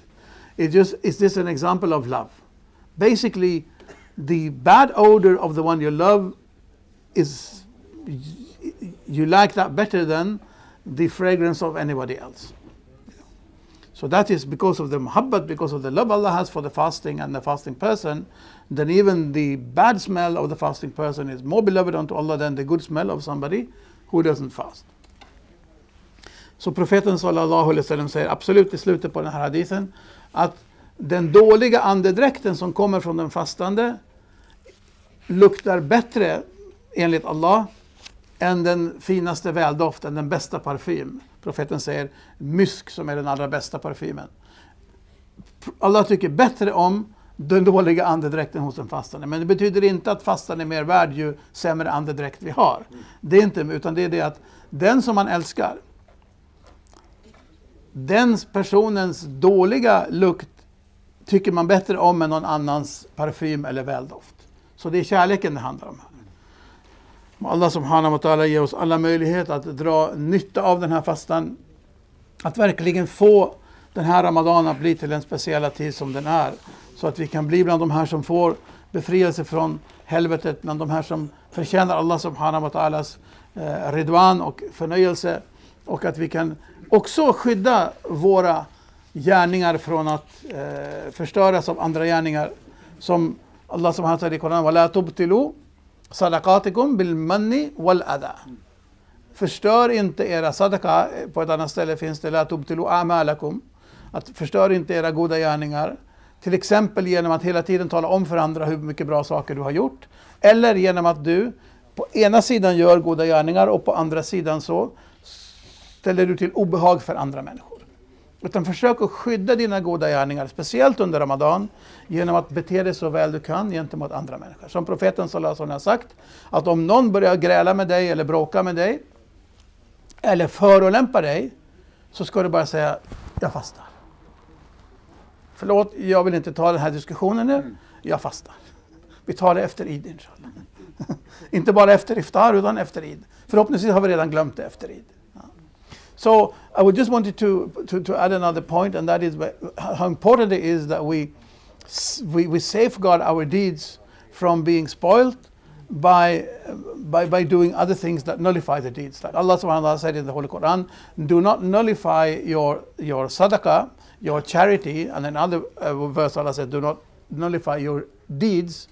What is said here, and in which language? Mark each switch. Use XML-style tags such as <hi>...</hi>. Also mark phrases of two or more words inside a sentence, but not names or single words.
<en>It's just an example of love. Basically, the bad odor of the one you love is, you like that better than the fragrance of anybody else. So that is because of the muhabbat, because of the love Allah has for the fasting and the fasting person. Then even the bad smell of the fasting person is more beloved unto Allah than the good smell of somebody who doesn't fast.</en> <sv>Så profeten</sv> <ar>صلى الله عليه وسلم</ar> <sv>säger absolut i slutet på den här hadithen att den dåliga andedräkten som kommer från den fastande luktar bättre enligt Allah än den finaste väldoften, den bästa parfym. Profeten säger mysk som är den allra bästa parfymen. Allah tycker bättre om den dåliga andedräkten hos den fastande. Men det betyder inte att fastan är mer värd ju sämre andedräkt vi har. Det är inte, utan det är det att den som man älskar, den personens dåliga lukt tycker man bättre om än någon annans parfym eller väldoft. Så det är kärleken det handlar om här. Allah</sv> <ar>سبحانه وتعالى</ar> <sv>ger oss alla möjligheter att dra nytta av den här fastan. Att verkligen få den här Ramadan att bli till en speciella tid som den är. Så att vi kan bli bland de här som får befrielse från helvetet. Bland de här som förtjänar Allah</sv> <ar>سبحانه وتعالى</ar> <sv>ridwan och förnöjelse. Och att vi kan också skydda våra gärningar från att förstöras av andra gärningar.</sv> <ar>Som Allah سبحانه وتعالى i Koran, وَلَا تُبْتِلُوا صَدَقَاتِكُمْ بِالْمَنِّ وَالْأَذَى.</ar> <sv>Förstör inte era sadaka. På ett annat ställe finns det</sv> <ar>لَا تُبْتِلُوا أَعْمَالَكُمْ.</ar> <sv>Att förstör inte era goda gärningar Till exempel genom att hela tiden tala om för andra hur mycket bra saker du har gjort. Eller genom att du på ena sidan gör goda gärningar och på andra sidan så ställer du till obehag för andra människor. Utan försök att skydda dina goda gärningar, speciellt under Ramadan, genom att bete dig så väl du kan gentemot andra människor. Som profeten</sv> <ar>صلى الله عليه وسلم</ar> <sv>har sagt, att om någon börjar gräla med dig eller bråka med dig, eller förolämpa dig, så ska du bara säga, jag fastar. Förlåt, jag vill inte ta den här diskussionen nu, jag fastar. Vi tar det efter Eid, inshallah. Inte bara efter iftar, utan efter Eid. Förhoppningsvis har vi redan glömt det efter Eid.</sv> <en>So I would just wanted to add another point, and that is how important it is that we safeguard our deeds from being spoiled by doing other things that nullify the deeds. Like Allah</en> <ar>سبحانه وتعالى</ar> <en>said in the Holy Quran, do not nullify your sadaqah, your charity, and another verse Allah said, do not nullify your deeds.</en>